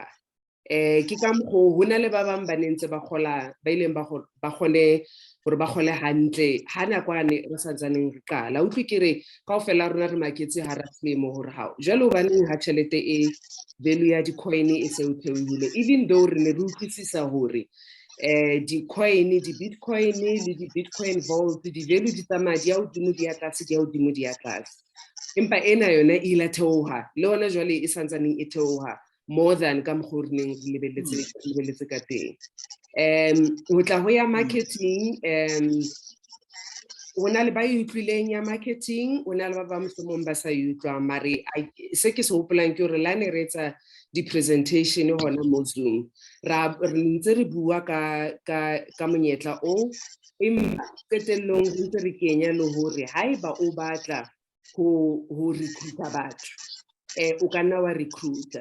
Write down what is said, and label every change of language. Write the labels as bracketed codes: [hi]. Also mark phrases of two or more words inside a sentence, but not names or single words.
[st] Ke ka mokgwa ho na le ba bang ba nentse ba ileng ba kgone hore ba kgole hantle ha nakwane re sa tsaneng re qala. Utlwe ke re kaofela rona re maketse hara selemo hore hao jwale hobaneng ha tjhelete value ya di-coin e se theohile, [en] even though [st] re ne re utlwisisa hore di-coin, di-bitcoin le di-bitcoin vault di-value di tsamaya di ya hodimo di ya tlase, di ya hodimo di ya tlase. Empa ena yona e ila theoha le ona jwale e santsaneng e theoha [en] more than [st] ka mokgwa o re neng re lebeletse ka teng. Ho tla ho ya marketing, ho na le ba e utlwileng ya marketing, ho na le ba bang mohlomong ba sa e utlwang, mare se ke se hopolang ke hore la ne re etsa di-presentation hona mo Zoom, re ntse re bua ka monyetla o, empa qetellong re ntse re kenya le hore haeba o batla ho recruita batho, o ka nna wa recruiter.